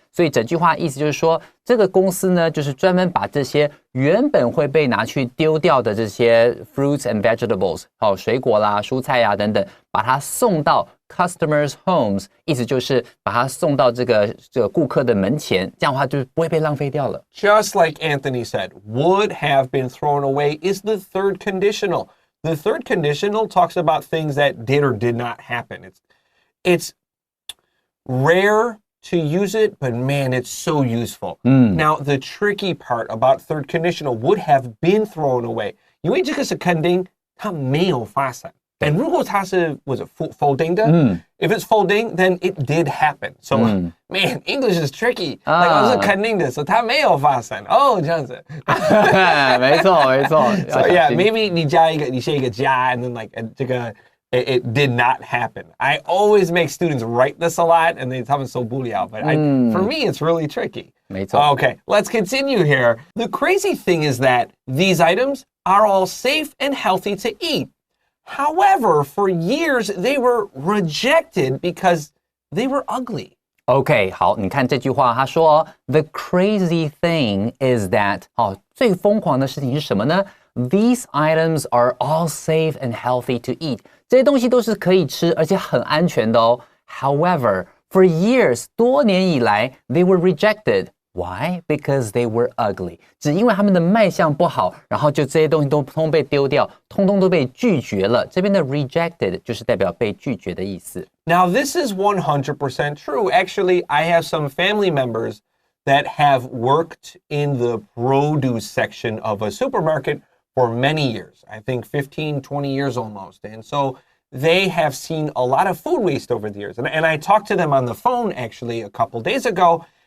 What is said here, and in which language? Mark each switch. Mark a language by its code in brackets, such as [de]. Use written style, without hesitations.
[zh] 所以整句话意思就是说，这个公司呢，就是专门把这些原本会被拿去丢掉的这些 [en] fruits and vegetables， [zh] 水果啦、蔬菜啊等等，把它送到 [en] customers' homes， [zh] 意思就是把它送到这个顾客的门前，这样的话就不会被浪费掉了。 [en] Just like Anthony said, would have been thrown away is the third conditional. The third conditional talks about things that did or did not happen. It's rare to use it, but man, it's so useful. Now, the tricky part about third conditional would have been thrown away. [zh] 因为这个是肯定，它没有发生。 [en] And [zh] 如果它是 [en] was it folding [zh] 的 [en] if it's folding, then it did happen. So, man, English is tricky. [zh] Like 我是肯定的，所以它没有发生。哦，这样子。没错，没错。 [en] So yeah, maybe [zh] 你写一个加 [en] and then like [zh] 这个。 [en] It did not happen. I always make students write this a lot, and [zh] 他们受不了, [en] but for me, it's really tricky. [zh] 没错。 [en] Okay, let's continue here. The crazy thing is that these items are all safe and healthy to eat. However, for years, they were rejected because they were ugly. [zh] OK， 好，你看这句话，他说 [en] The crazy thing is that [zh] 最疯狂的事情是什么呢？ [en] These items are all safe and healthy to eat. [zh] 这些东西都是可以吃，而且很安全的哦。 [en] However, for years, [zh] 多年以来 [en] they were rejected. Why? Because they were ugly. [zh] 只因为他们的卖相不好，然后就这些东西都通通被丢掉，通通都被拒绝了。这边的 rejected 就是代表被拒绝的意思。 [en] Now, this is 100% true. Actually, I have some family members that have worked in the produce section of a supermarket for many years. I think 15, 20 years almost. And so they have seen a lot of food waste over the years. And I talked to them on the phone actually a couple days ago.